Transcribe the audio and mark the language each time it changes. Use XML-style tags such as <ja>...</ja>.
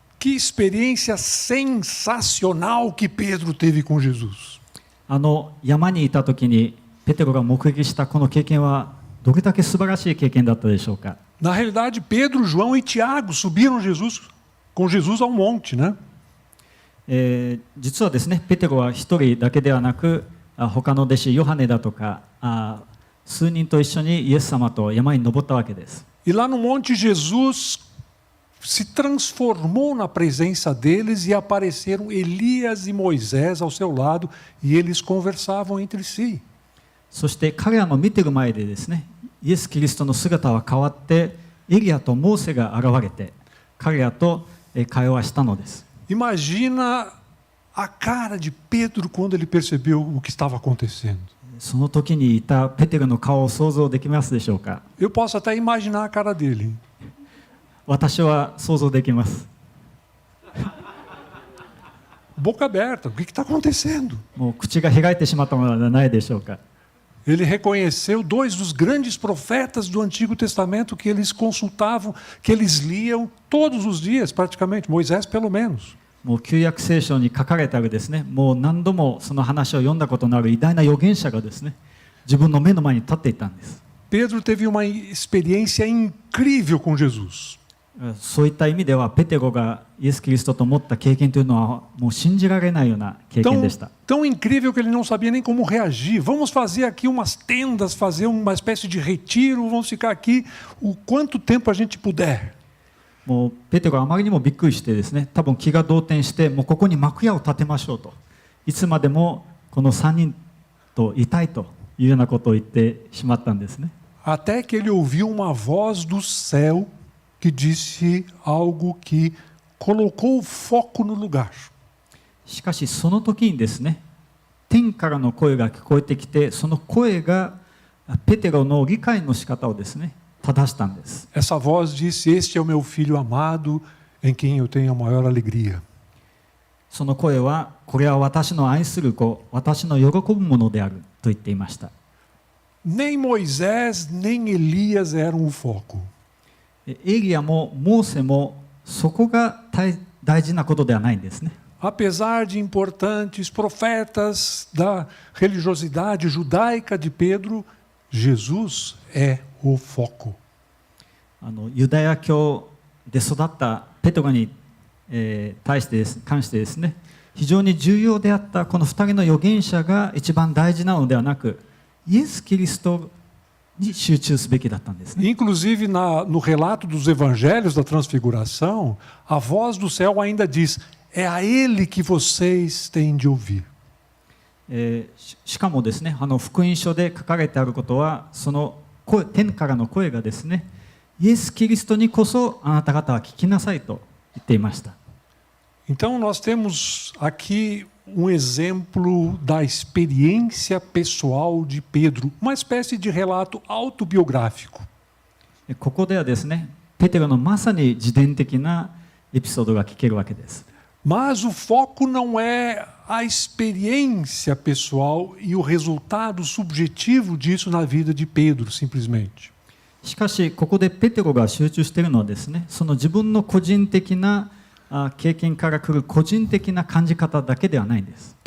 <pt>Que experiência sensacional que Pedro teve com Jesus.</pt> <ja>山にいた時にペテロが目撃したこの経験はどれだけ素晴らしい経験だったでしょうか。</ja> <pt>Na realidade, Pedro, João e Tiago subiram com Jesus ao monte, né?</pt> <ja>実はですね、ペテロは一人だけではなく、他の弟子ヨハネだとか数人と一緒にイエス様と山に登ったわけです。</ja> <pt>E lá no monte Jesus se transformou na presença deles e apareceram Elias e Moisés ao seu lado e eles conversavam entre si.</pt> <ja>そして彼らの見てる前でですね、イエス・キリストの姿は変わってエリアとモーセが現れて彼らと会話したのです。</ja> <pt>Imagina a cara de Pedro quando ele percebeu o que estava acontecendo.</pt> <ja>その時にいたペテロの顔を想像できますでしょうか。</ja> <pt>Eu posso até imaginar a cara dele.</pt> <ja>私は想像できます。</ja> <pt>Boca aberta, o que está acontecendo?</pt> <ja>もう口が開いてしまったのではないでしょうか。</ja> <pt>Ele reconheceu dois dos grandes profetas do Antigo Testamento que eles consultavam, que eles liam todos os dias, praticamente, Moisés pelo menos.</pt> <ja>もう旧約聖書に書かれてあるですね、もう何度もその話を読んだことのある偉大な預言者がですね、自分の目の前に立っていたんです。</ja> <pt>Pedro teve uma experiência incrível com Jesus.</pt> <ja>そういった意味ではペテロがイエス・キリストと持った経験というのはもう信じられないような経験でした。</ja> <pt>Tão incrível que ele não sabia nem como reagir. Vamos fazer aqui umas tendas, fazer uma espécie de retiro, vamos ficar aqui o quanto tempo a gente puder.</pt> <ja>もうペテロはあまりにもびっくりしてですね、多分気が動転してもうここに幕屋を建てましょうと、いつまでもこの3人といたいというようなことを言ってしまったんですね。</ja> <pt>Até que ele ouviu uma voz do céu que disse algo que colocou o foco no lugar.</pt> <ja>しかしその時にですね、天からの声が聞こえてきて、その声がペテロの理解の仕方をですね、正したんです。</ja> <pt>Essa voz disse: Este é o meu filho amado, em quem eu tenho a maior alegria.</pt> <ja>その声は、これは私の愛する子、私の喜ぶものであると言っていました。</ja> <pt>Nem Moisés, nem Elias eram o foco.</pt> <ja>エリアもモーセもそこが大事なことではないんですね。</ja> <pt>Apesar de importantes profetas da religiosidade judaica de Pedro, Jesus é o foco.</pt> <ja>ユダヤ教で育ったペテロに、関してですね、非常に重要であったこの2人の預言者が一番大事なのではなく、イエス・キリストに集中すべきだったんですね。</ja> <pt>Inclusive, no relato dos evangelhos da transfiguração, a voz do céu ainda diz: é a ele que vocês têm de ouvir.</pt> <ja>しかもですね、福音書で書かれてあることは、その天からの声がですね、イエス・キリストにこそあなた方は聞きなさいと言っていました。</ja> <pt>Então, nós temos aqui exemplo da experiência pessoal de Pedro, uma espécie de relato autobiográfico.</pt> <ja>ここではですね、ペテロのまさに自伝的なエピソードが聞けるわけです。</ja> <pt>Mas o foco não é a experiência pessoal e o resultado subjetivo disso na vida de Pedro, simplesmente.</pt> <ja>しかしここでペテロが集中しているのはですね、その自分の個人的な経験から来る個人的な感じ方だけではないんです。</ja>